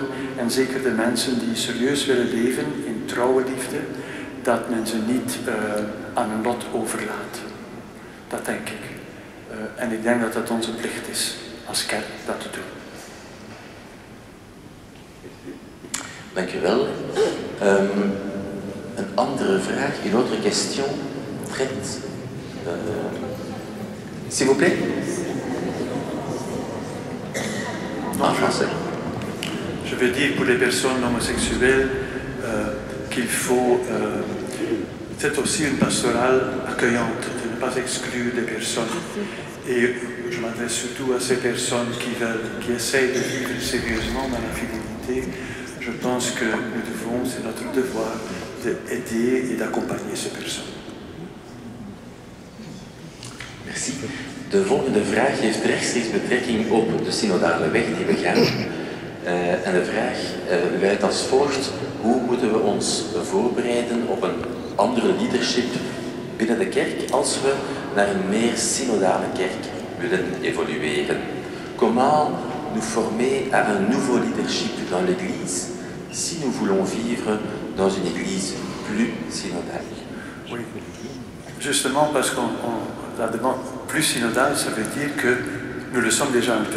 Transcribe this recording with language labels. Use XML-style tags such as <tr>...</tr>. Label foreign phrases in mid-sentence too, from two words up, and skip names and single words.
<nl>En zeker de mensen die serieus willen leven in trouwe liefde, dat men ze niet aan hun lot overlaat. Dat denk ik. En ik denk dat het onze plicht is als kerk dat te doen. Dank u wel. Een andere vraag,</nl> <fr>une autre question traite... S'il vous plaît? En français. Je veux dire pour les personnes homosexuelles qu'il faut... c'est aussi une pastorale accueillante, de ne pas exclure des personnes. Et je m'adresse surtout à ces personnes qui essayent de vivre sérieusement dans la fidélité. Je pense que nous devons, c'est notre devoir, d'aider et d'accompagner ces personnes. Merci.</fr> <nl>De volgende vraag heeft rechtstreeks betrekking op de synodale weg die we gaan. En de vraag luidt als volgt: hoe moeten we ons voorbereiden op een andere leadership binnen de kerk als we naar een meer synodale kerk willen évolueren?</nl> <fr>Comment nous former à un nouveau leadership dans l'Église si nous voulons vivre dans une Église plus synodale? Oui, justement parce qu'on la demande plus synodale, ça veut dire que nous le sommes déjà un peu.</fr>